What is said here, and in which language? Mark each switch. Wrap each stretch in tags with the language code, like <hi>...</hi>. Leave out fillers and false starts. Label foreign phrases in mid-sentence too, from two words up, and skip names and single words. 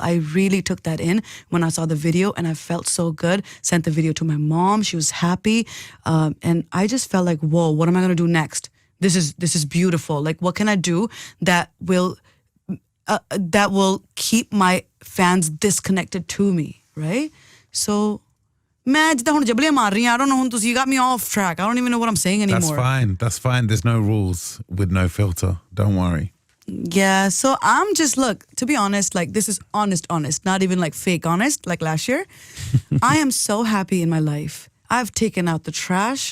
<en>I really took that in when I saw the video, and I felt so good. Sent the video to my mom, she was happy, and I just felt like, whoa, what am I going to do next? This is beautiful. Like, what can I do that will keep my fans disconnected to me, right?</en> <pa>So ਮੈਂ ਜਿੱਦਾਂ ਹੁਣ ਜਬਲੀਆਂ ਮਾਰ ਰਹੀ ਹਾਂ,</pa> <en>I don't know,</en> <pa>ਹੁਣ ਤੁਸੀਂ</pa> <en>got me off track. I don't even know what I'm saying anymore. That's fine. There's no rules with no filter. Don't worry. Yeah, so I'm just, look, to be honest, like, this is honest, not even like fake honest, like last year. I am so happy in my life. I've taken out the trash.</en>